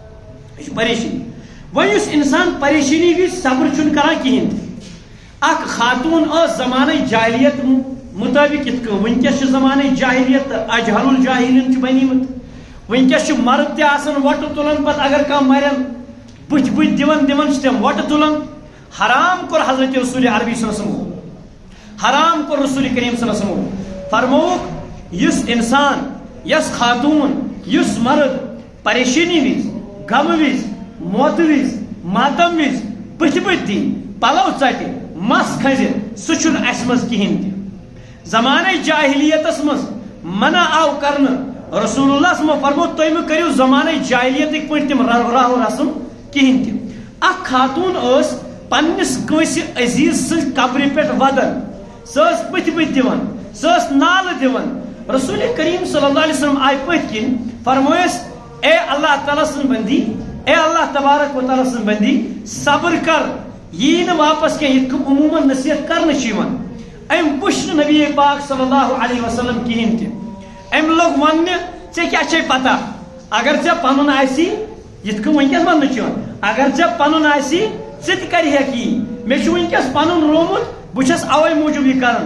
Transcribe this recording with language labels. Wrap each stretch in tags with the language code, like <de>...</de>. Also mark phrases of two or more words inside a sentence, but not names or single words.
<ks>یہ چھِ پریشانی وۄنۍ یُس انسان پریشانی وِزِ صبر چھُنہٕ کران کِہیٖنۍ تہِ اکھ خاتوٗن ٲس زمانٕے جاہلیت مُطٲبِق یِتھ کٔنۍ وٕنکیٚس چھِ زمانٕے جاہلیت تہٕ</ks> <ar>اجہل الجاہلیٖن</ar> <ks>چھُ بنیٚیمُت وٕنکیٚس چھُ مرد تہِ آسان وۄٹہٕ تُلان پتہٕ اگر کانٛہہ مرن بٕتھِ بٕتھِ دِوان چھِ تِم وۄٹہٕ تُلان حرام کوٚر حضرت رسول عربی</ks> <ar>صلی اللہ علیہ وسلم</ar> <ks>حرام کوٚر رسول کریم</ks> <ar>صلی اللہ علیہ وسلم</ar> <ks>فرمووُکھ یُس انسان یس خاتوٗن یُس مرد پریشانی وز غم وز موت وز ماتم وز بٕتھِ بٕتھِ دی پلو ژٹہِ مس کھسہِ سُہ چھُنہٕ اَسہِ منٛز کِہیٖنۍ تہِ زمانٕے جاہلیتس منٛز منع آو کرنہٕ رسول اللہ</ks> <ar>صلی اللہ علیہ وسلم</ar> <ks>فرمو تُہۍ مہٕ کٔرِو زمانٕے جاہلیتٕکۍ پٲٹھۍ تِم راہ و رسم کِہیٖنۍ تہِ اکھ خاتوٗن ٲس پننِس کٲنٛسہِ عزیٖز سٕنٛزِ قبرِ پٮ۪ٹھ ودان سۄ ٲس بٕتھِ بٕتھِ دِوان سۄ ٲس نالہٕ دِوان رسول کریم صلی</ks> <ar>اللہ علیہ وسلم</ar> <ks>آیہِ پٔتھۍ کِنۍ فرمویس اے اللہ تعالیٰ سن بندی اے اللہ تبارک و تعالیٰ سن بندی صبر کر یی نہٕ واپس کینٛہہ یِتھ کٔنۍ عموٗمن نصیحت کرنہٕ چھِ یِوان أمۍ وٕچھ نہٕ نبی پاک</ks> <ar>صلی اللہ علیہ وسلم</ar> <ks>کِہیٖنۍ تہِ أمۍ لوٚگ وننہِ ژےٚ کیٛاہ چھے پتہ اگر ژےٚ پنُن آسی یِتھ کٔنۍ وٕنکیٚس وننہٕ چھِ یِوان اگر ژےٚ پنُن آسی ژٕ تہِ کرِہکھ یی مےٚ چھُ وٕنکیٚس پنُن روومُت بہٕ چھس اوے موٗجوٗب یہِ کران</ks>